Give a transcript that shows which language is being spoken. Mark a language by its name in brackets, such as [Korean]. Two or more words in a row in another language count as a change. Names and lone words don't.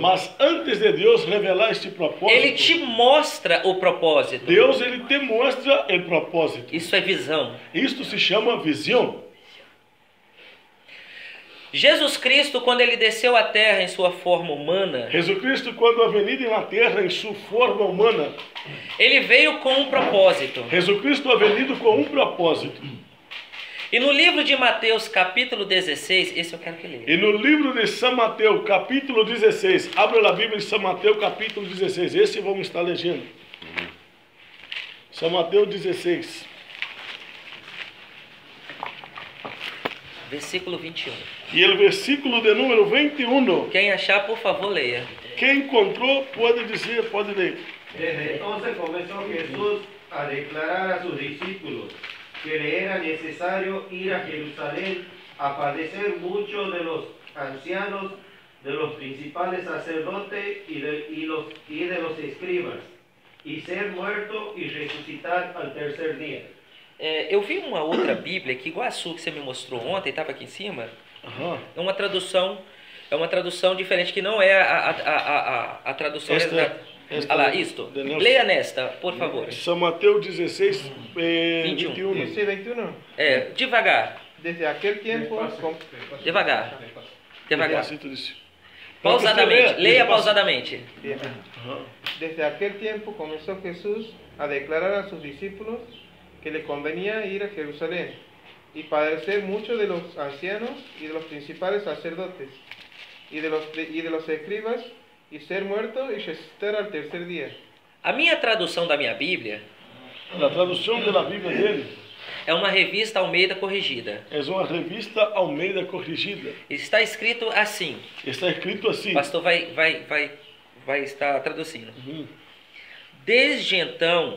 [Portuguese] Mas antes de Deus revelar este propósito, Ele te mostra o propósito. Deus ele te mostra o propósito. Isso é visão. Isto se chama visão. Jesus Cristo, quando Ele desceu à terra em sua forma humana, Jesus Cristo, quando [Spanish] ha venido [Portuguese] na terra em sua forma humana, Ele veio com um propósito. Jesus Cristo [Spanish] ha venido [Portuguese] com um propósito. E no livro de Mateus, capítulo 16, esse eu quero que leia. E no livro de São Mateus, capítulo 16, abra a Bíblia de São Mateus, capítulo 16, esse vamos estar lendo. São Mateus 16. Versículo 21. E o versículo de número 21. Quem achar, por favor, leia. Quem encontrou pode dizer, pode ler. [Spanish] Desde entonces comenzó Jesús a declarar a sus discípulos que le era necesario ir a Jerusalén a padecer mucho de los ancianos, de los principales sacerdotes y de los escribas, y ser muerto y resucitar al tercer día. [Portuguese] Eu vi uma outra Bíblia que igual a sua que você me mostrou ontem, estava aqui em cima. Ajá. É uma tradução diferente, que não é a tradução exata. esta Olha lá, isto. de Nelson. Leia nesta, por favor. São Mateus 16, 21. 21. Dice 21. Devagar, [Spanish] Desde aquel tiempo, [Portuguese] devagar, devagar. Despacito disso. Pausadamente, leia Despacito. pausadamente. Bien. Ajá. [Spanish] Desde aquel tiempo comenzó Jesús a declarar a sus discípulos que le convenía ir a Jerusalén y padecer mucho de los ancianos y de los principales sacerdotes y de los escribas y ser muerto y resucitar al tercer día. [Portuguese] A minha tradução da minha Bíblia A tradução da Bíblia dele é uma revista Almeida corrigida. é uma revista Almeida corrigida. Está escrito assim. Está escrito assim. O pastor vai estar traduzindo. Uhum. Desde então,